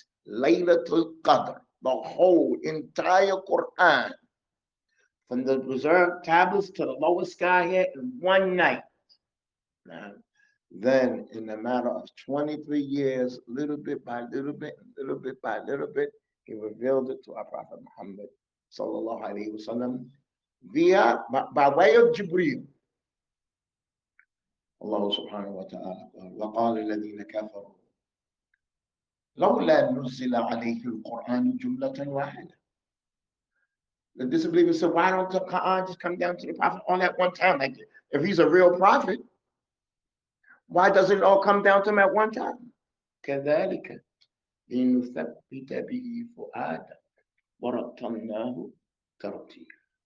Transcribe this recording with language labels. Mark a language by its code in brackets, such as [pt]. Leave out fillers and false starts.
[en] Laylatul Qadr, the whole entire Quran, from the reserved tablets to the lowest sky here, in one night. Now, then, in a matter of 23 years, little bit by little bit, little bit by little bit, He revealed it to our Prophet Muhammad sallallahu alaihi wasallam via by way of Jibreel. [ar] Allah subhanahu wa ta'ala وقال الذين كفروا لولا نزل عليه القرآن جملة واحدة. [en] The disbelievers said, why don't the Quran just come down to the Prophet all at one time? Like, if he's a real prophet, why doesn't it all come down to him at one time? [ar] كذلك لنثبت به فؤادك ورتلناه ترتيلا.